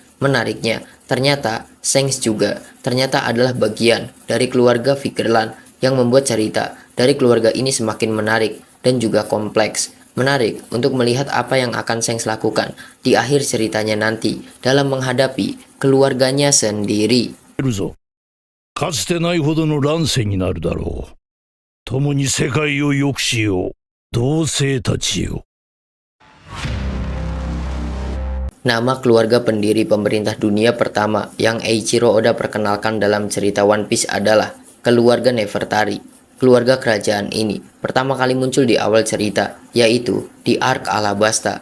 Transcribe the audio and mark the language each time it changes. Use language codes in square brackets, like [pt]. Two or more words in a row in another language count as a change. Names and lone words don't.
[id] Menariknya, ternyata Shanks juga ternyata adalah bagian dari keluarga Vigeland yang membuat cerita dari keluarga ini semakin menarik dan juga kompleks. Menarik untuk melihat apa yang akan Shanks lakukan di akhir ceritanya nanti dalam menghadapi keluarganya sendiri. [ja] かつてないほどの乱世になるだろう。共に世界を良くしよう。同性たちよ。 [id] Nama keluarga pendiri pemerintah dunia pertama yang Eiichiro Oda perkenalkan dalam cerita One Piece adalah keluarga Nefertari. Keluarga kerajaan ini pertama kali muncul di awal cerita, yaitu di Arc Alabasta.